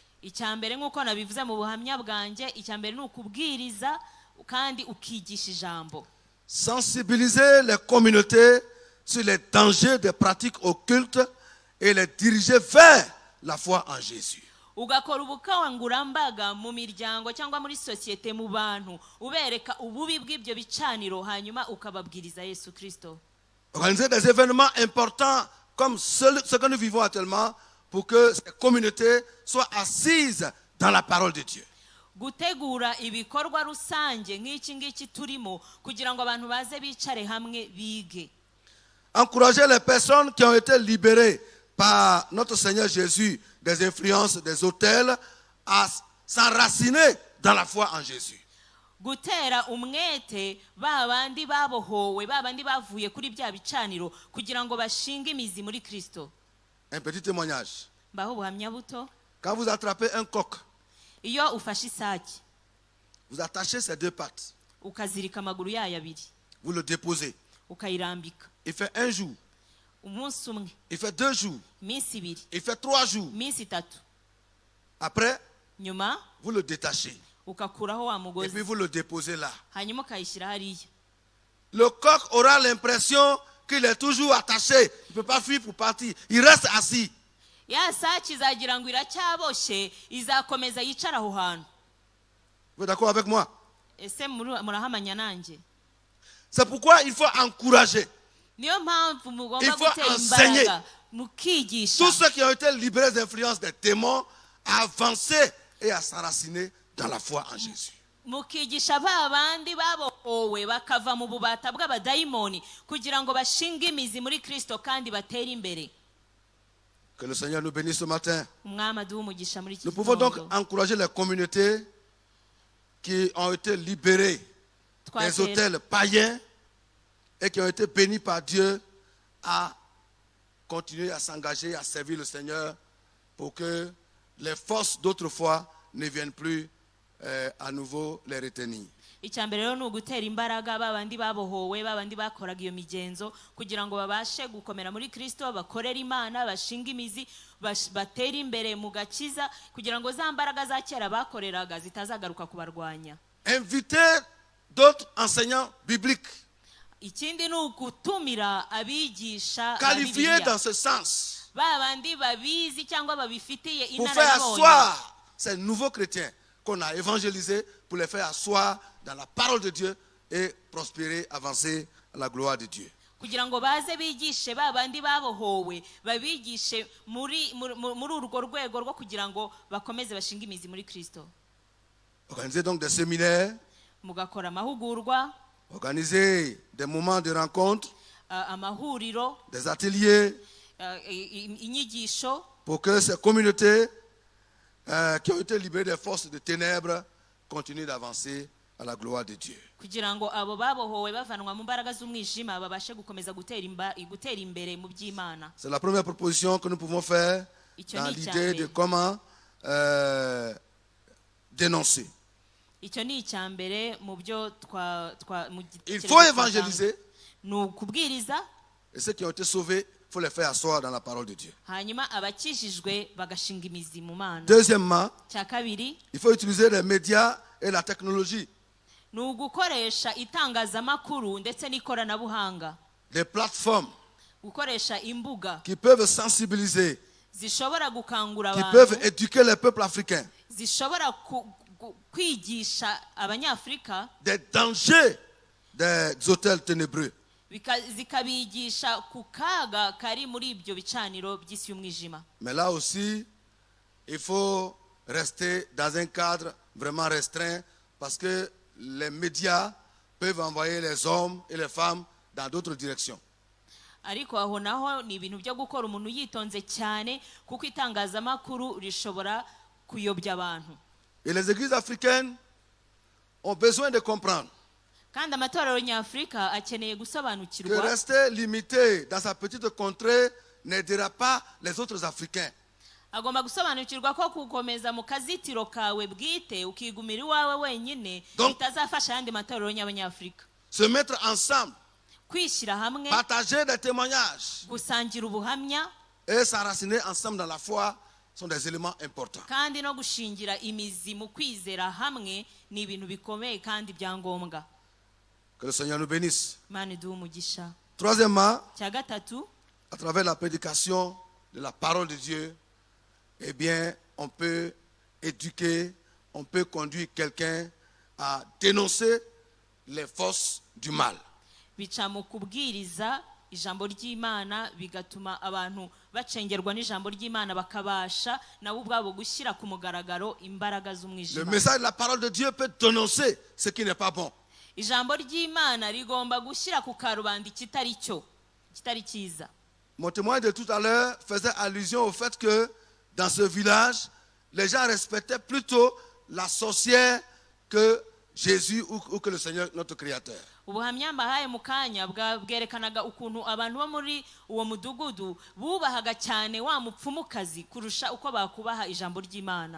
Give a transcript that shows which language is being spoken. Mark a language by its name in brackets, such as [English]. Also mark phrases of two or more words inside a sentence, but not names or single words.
[Kinyarwanda] icya mbere nk'uko nabivuze mu buhamya bwanjye, icya mbere ni ukubwiriza kandi ukigisha ijambo. [French] Sensibiliser les communautés sur les dangers des pratiques occultes et les diriger vers la foi en Jésus. [Kinyarwanda] Ugakora ubukangurambaga mu miryango cyangwa muri sosiyete mu bantu, ubereka ububi bw'ibyo bicaniro, hanyuma ukababwiriza Yesu Kristo. [French] Organiser des événements importants comme ce que nous vivons actuellement pour que ces communautés soient assises dans la parole de Dieu. [Kinyarwanda] Gutegura ibikorwa rusange nk'iki ngiki turimo kugira ngo abantu baze bicare hamwe bige. [French] Encourager les personnes qui ont été libérées par notre Seigneur Jésus des influences des autels à s'enraciner dans la foi en Jésus. [Kinyarwanda] Gutera umwete babandi babohowe, babandi bavuye kuri bya bicaniro kugira ngo bashinge imizi muri Kristo. [French] Un petit témoignage. [Kinyarwanda] Baho buhamya buto. [French] Quand vous attrapez un coq, [Kinyarwanda] Iyo ufashe isaki, [French] vous attachez ses deux pattes, [Kinyarwanda] ukazirika amaguru yayo abiri, [French] vous le déposez. [Kinyarwanda] ukayirambika. [French] Il fait un jour, [Kinyarwanda] Umunsi umwe, [French] il fait 2 jours, [Kinyarwanda] iminsi ibiri, [French] il fait 3 jours. [Kinyarwanda] iminsi itatu. [French] Après, [Kinyarwanda] Nyuma [French] vous le détachez [Kinyarwanda] ukakuraho wa [French] et [Kinyarwanda] mugozi, [French] puis vous le déposez là. [Kinyarwanda] hanyuma ukayishyira hariya. [French] Le coq aura l'impression qu'il est toujours attaché. Il ne peut pas fuir pour partir. Il reste assis. [Kinyarwanda] Ya saki izagira ngo iracyaboshe, izakomeza yicara aho hantu. [French] Vous êtes d'accord avec moi? [Kinyarwanda] Ese murahamanya nanjye? [French] C'est pourquoi il faut encourager [Kinyarwanda] Niyo mpamvu mugomba [French] Il faut [Kinyarwanda] gutera [French] enseigner. [Kinyarwanda] imbaraga mukigisha [French] tous ceux qui ont été libérés des influences des démons à avancer et à s'enraciner dans la foi en Jésus. [Kinyarwanda] mukigisha ba bandi babohowe bakava mu bubata bw'abadayimoni kugira ngo bashinge imizi muri Kristo kandi batere imbere. [French] Que le Seigneur nous bénisse ce matin. [Kinyarwanda] Umwami aduhe umugisha muri iki [French] Nous pouvons donc [Kinyarwanda] gitondo. [French] encourager les communautés qui ont été libérées des [Kinyarwanda] Twatera- [French] hôtels païens et qui ont été bénis par Dieu à continuer à s'engager, à servir le Seigneur pour que les forces d'autrefois ne viennent plus à nouveau les retenir. [Kinyarwanda] icya mbere rero ni ugutera imbaraga babandi babohowe, babandi bakoraga iyo migenzo kugira ngo babashe gukomera muri Kristo, bakorere Imana, bashinga imizi, batere imbere mu gakiza kugira ngo za mbaraga za kera bakoreraga zitazagaruka kubarwanya. [French] Inviter d'autres enseignants bibliques [Kinyarwanda] Ikindi ni ugutumira abigisha ba [French] qualifiés [Kinyarwanda] Bibiliya. [French] dans ce sens [Kinyarwanda] Babandi babizi cyangwa babifitiye [French] pour faire [Kinyarwanda] inararibonye, [French] asseoir ces nouveaux chrétiens qu'on a évangélisés, pour les faire asseoir dans la parole de Dieu et prospérer, avancer à la gloire de Dieu. [Kinyarwanda] kugira ngo baze bigishe babandi babohowe, babigishe muri urwo rwego rwo kugira ngo bakomeze bashinge imizi muri Kristo. [French] Organiser donc des séminaires, [Kinyarwanda] Mugakora amahugurwa, [French] organiser des moments de rencontre, [Kinyarwanda] amahuriro, [French] des ateliers [Kinyarwanda] inyigisho [French] pour que ces communautés qui ont été libérées des forces de ténèbres continuent d'avancer à la gloire de Dieu. [Kinyarwanda] kugira ngo abo babohowe bavanwa mu mbaraga z'umwijima babashe gukomeza gutera imbere mu by'Imana. [French] C'est la première proposition que nous pouvons faire [Kinyarwanda] Icyo [French] dans [Kinyarwanda] ni [French] l'idée de [Kinyarwanda] icyambere. [French] comment dénoncer. [Kinyarwanda] Icyo ni icya mbere mu byo mu [French] Il [Kinyarwanda] gitekerezo [French] faut [Kinyarwanda] twatanga. [French] évangéliser [Kinyarwanda] Ni ukubwiriza, [French] et ceux qui ont été sauvés, il faut les faire asseoir dans la parole de Dieu. [Kinyarwanda] hanyuma abakijijwe bagashinga imizi mu Mana. [French] Deuxièmement, [Kinyarwanda] Cya kabiri [French] il faut utiliser les médias et la technologie, [Kinyarwanda] ni ugukoresha itangazamakuru ndetse n'ikoranabuhanga, [French] des plateformes [Kinyarwanda] gukoresha imbuga [French] qui peuvent sensibiliser, [Kinyarwanda] zishobora gukangura [French] qui peuvent [Kinyarwanda] abantu, [French] éduquer les peuples africains [Kinyarwanda] zishobora kwigisha abanyafurika, [French] des dangers des hôtels ténébreux. [Kinyarwanda] zikabigisha ku kaga kari muri ibyo bicaniro by'isi y'umwijima. [French] Mais là aussi, il faut rester dans un cadre vraiment restreint parce que les médias peuvent envoyer les hommes et les femmes dans d'autres directions. [Kinyarwanda] Ariko aho naho ni ibintu byo gukora umuntu yitonze cyane kuko itangazamakuru rishobora kuyobya abantu. [French] Et les églises africaines ont besoin de comprendre [Kinyarwanda] Kandi amatorero nyafurika akeneye [French] que [Kinyarwanda] gusobanukirwa [French] rester limité dans sa petite contrée n'aidera pas les autres Africains. [Kinyarwanda] agomba gusobanukirwa ko gukomeza mu kazitiro kawe bwite ukigumira iwawe wenyine [French] Donc- [Kinyarwanda] bitazafasha ayandi matorero y'abanyafurika. [French] Se mettre ensemble, [Kinyarwanda] Kwishyira hamwe, [French] partager des témoignages [Kinyarwanda] gusangira ubuhamya [French] et s'enraciner ensemble dans la foi, sont des éléments importants. [Kinyarwanda] kandi no gushingira imizi mu kwizera hamwe ni ibintu bikomeye kandi byangombwa. [French] Que le Seigneur nous bénisse. [Kinyarwanda] Imana iduhe umugisha. [French] Troisièmement, [Kinyarwanda] Cya gatatu, [French] à travers la prédication de la parole de Dieu, eh bien, on peut éduquer, on peut conduire quelqu'un à dénoncer les forces du mal. [Kinyarwanda] bica mu kubwiriza ijambo ry'Imana bigatuma abantu bacengerwa n'ijambo ry'Imana bakabasha nabo ubwabo gushyira ku mugaragaro imbaraga [French] Le [Kinyarwanda] z'umwijima. [French] message de la parole de Dieu peut dénoncer ce qui n'est pas bon. [Kinyarwanda] Ijambo ry'Imana rigomba gushyira ku karubanda ikitari cyo, kitari cyiza. [French] Mon témoin de tout à l'heure faisait allusion au fait que dans ce village, les gens respectaient plutôt la sorcière que Jésus ou que le Seigneur, notre Créateur. [Kinyarwanda] Ubuhamya mbahaye mu kanya bwerekanaga ukuntu abantu bo muri uwo mudugudu bubahaga cyane wa mupfumukazi kurusha uko bakubaha ijambo ry'Imana.